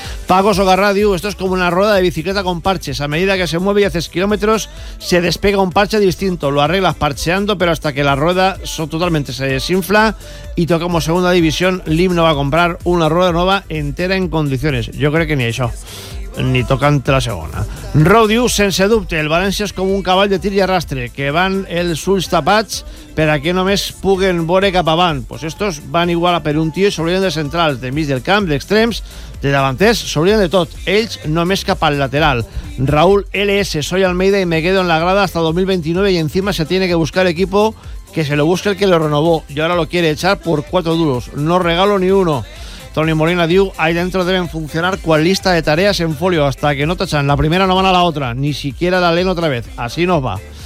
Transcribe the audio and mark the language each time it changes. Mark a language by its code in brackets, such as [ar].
[es] Paco Sogarra diu, esto es como una rueda de bicicleta con parches. A medida que se mueve y haces kilómetros, se despega un parche distinto. Lo arreglas parcheando, pero hasta que la rueda totalmente se desinfla y tocamos segunda división, Lim no va a comprar una rueda nueva entera en condiciones. Yo creo que ni eso. Ni tocante la segunda. [ca] Rodiu, sense dubte, el València és com un cavall de tir i arrastre, que van els ulls tapats per a que només puguen veure cap avant. [es] Pues estos van [ca] igual a per un tio i s'obliden de centrals, de mig del camp, d'extrems, de davanters, s'obliden de tot. Ells només cap al lateral. [es] Raúl LS, soy Almeida y me quedo en la grada hasta 2029 y encima se tiene que buscar equipo que se lo busque el que lo renovó y ahora lo quiere echar por 4 duros. No regalo ni uno. Toni Molina diu, ahí dentro deben funcionar cual lista de tareas en folio, hasta que no tachan la primera no van a la otra, ni siquiera la leen otra vez, así nos va.